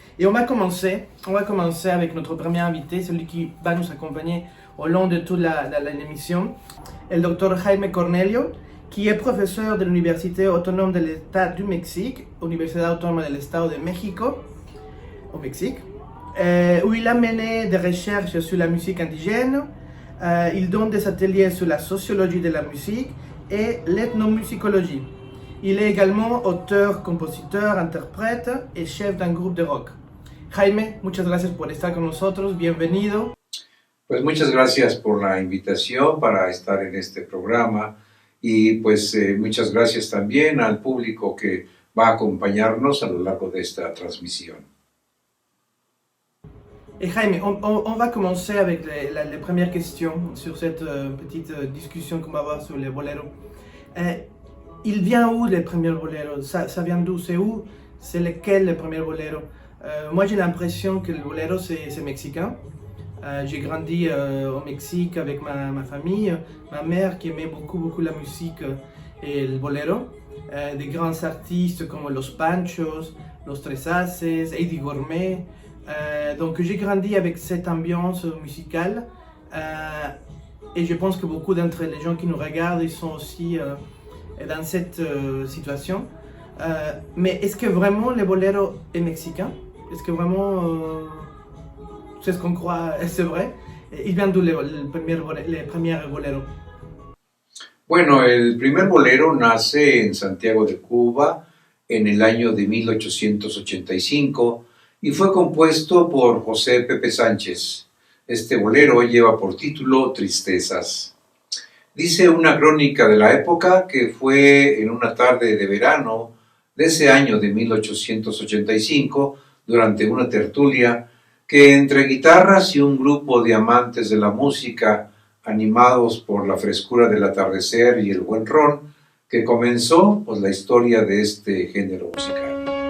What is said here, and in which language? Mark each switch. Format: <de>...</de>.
<fr>Et on va commencer avec notre premier invité, celui qui va nous accompagner au long de toute l'émission, le docteur Jaime Cornelio, qui est professeur de l'Université autonome de l'État du Mexique, Universidad Autónoma del Estado de México, au Mexique. Où il a mené des recherches sur la musique indigène. Il donne des ateliers sur la sociologie de la musique et l'ethnomusicologie. Il est également auteur, compositeur, interprète et chef d'un groupe de rock.</fr> <es>Jaime, muchas gracias por estar con nosotros. Bienvenido. Pues muchas gracias por la invitación para estar en este programa y pues muchas gracias también al público que va a acompañarnos a lo largo de esta transmisión.</es> <fr>Et Jaime, on va commencer avec les premières questions sur cette petite discussion qu'on va avoir sur les boleros. Il vient où les premiers boleros? Ça vient d'où? C'est où? C'est lequel les premiers boleros? Moi j'ai l'impression que le bolero c'est mexicain. J'ai grandi au Mexique avec ma famille, ma mère qui aimait beaucoup la musique et le bolero. Des grands artistes comme Los Panchos, Los Tres Aces, Eddie Gourmet. Donc j'ai grandi avec cette ambiance musicale et je pense que beaucoup d'entre les gens qui nous regardent ils sont aussi dans cette situation. Mais est-ce que vraiment le bolero est mexicain? Est-ce que vraiment c'est ce qu'on croit, c'est vrai? Il vient d'où les premiers boleros?</fr> <es>Bueno, el primer bolero nace en Santiago de Cuba en el año de 1885 y fue compuesto por José Pepe Sánchez. Este bolero lleva por título Tristezas. Dice una crónica de la época que fue en una tarde de verano de ese año de 1885, durante una tertulia, que entre guitarras y un grupo de amantes de la música, animados por la frescura del atardecer y el buen ron, que comenzó pues, la historia de este género musical.</es>